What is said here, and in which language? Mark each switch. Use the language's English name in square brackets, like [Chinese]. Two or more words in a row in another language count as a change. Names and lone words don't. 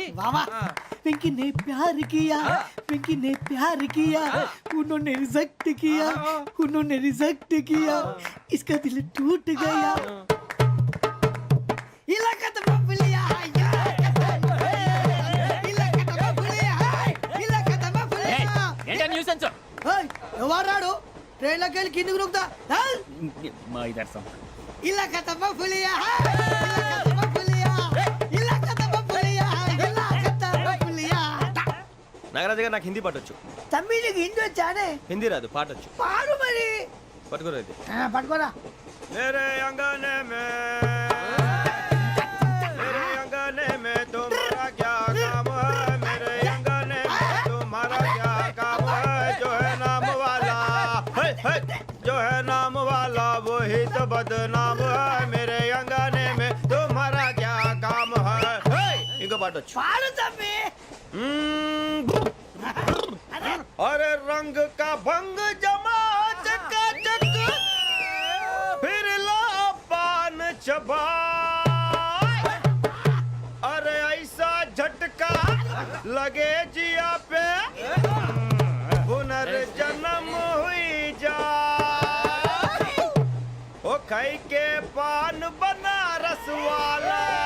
[Hindi] वाह वाह, पिंकी ने प्यार किया, पिंकी ने प्यार किया, उन्होंने रिजेक्ट किया, उन्होंने रिजेक्ट किया, इसका दिल टूट गया। इलाका तो बबलिया, इलाका तो बबलिया, इलाका तो बबलिया। [Telugu] ఎవరాడు ట్రైన్ లోకి వెళ్ళి కిందికి నొక్కుతా మా ఇదర్శం [Hindi] ఇలాకా तो बबलिया, इलाका तो बबलिया, इलाका तो बबलिया, इलाका तो बबलिया। [Telugu] నాగరాజు గారు నాకు హిందీ పాటొచ్చు. తమ్మి నీకు హిందీ వచ్చానే? హిందీ రాదు పాటొచ్చు. పాడు మరి. పట్టుకోరైతే పట్టుకోరా. [Hindi] मेरे अंगने में मेरे अंगने में तुम्हारा क्या काम है, मेरे अंगने में तुम्हारा क्या काम है, जो है नाम वाला जो है नाम वाला वही तो बदनाम है, मेरे अंगने में तुम्हारा क्या काम है। इनको बाटो [Telugu] పాడు తమ్మి. [Hindi] अरे रंग का भंग जमा चकाचक फिर ला पान चबा, अरे ऐसा झटका लगे जिया पे पुनर्जन्म हुई जा, ओ खाई के पान बनारस वाला,